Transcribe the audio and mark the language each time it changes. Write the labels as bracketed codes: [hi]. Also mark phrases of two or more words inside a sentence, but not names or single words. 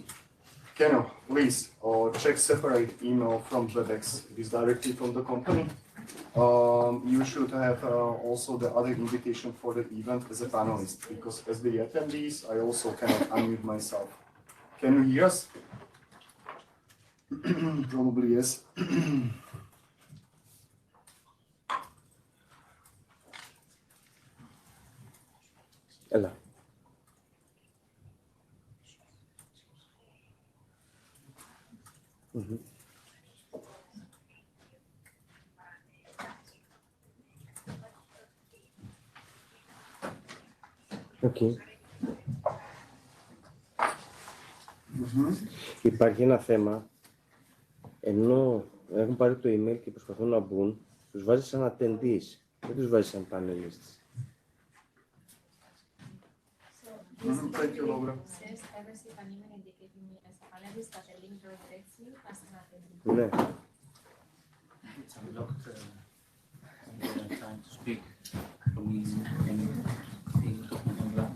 [en] Keno, please, check separate email from WebEx. It is directly from the company. You should have also the other invitation for the event as a panelist, because as the attendees, I also cannot unmute myself. Can you hear us? Probably yes. [el] Έλα. [en] Okay. [el] Υπάρχει ένα θέμα, ενώ έχουν πάρει το email και προσπαθούν να μπουν, τους βάζει σαν attendees, δεν τους βάζει σαν panelists. [en] Thank you, Laura. Says I received an email indicating me as a panelist, but the link directs me as an attendee. [el] Ναι. [en] It's unlocked time to speak from me and the document.